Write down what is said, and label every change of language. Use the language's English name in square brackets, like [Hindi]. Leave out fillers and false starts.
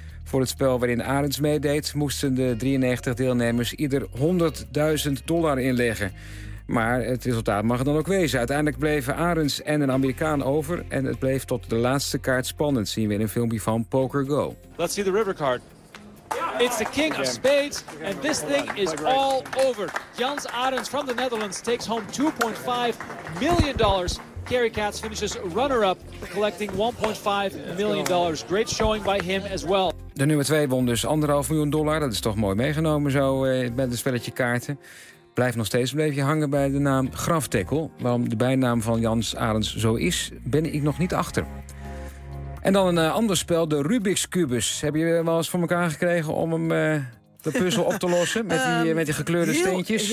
[Dutch] Voor het spel waarin Arends meedeed moesten de 93 deelnemers ieder $100.000 inleggen. Maar het resultaat mag er dan ook wezen. Uiteindelijk bleven Arends en een Amerikaan over en het bleef tot de laatste kaart spannend, zien we in een filmpje van Poker Go. [English] Let's see the river card. It's the king of spades and this thing is all over. Jans Arends from the Netherlands takes home $2.5 million. Kerry Katz finishes runner-up, collecting $1.5 million. Great showing by him as well. [Dutch] De nummer 2 won dus $1.5 million. Dat is toch mooi meegenomen zo met een spelletje kaarten. Blijf nog steeds een beetje hangen bij de naam Graftekkel. Waarom de bijnaam van Jans Arends zo is, ben ik nog niet achter. En dan een ander spel, de Rubik's Kubus. Heb je wel eens voor elkaar gekregen om hem de puzzel op te lossen met die gekleurde steentjes?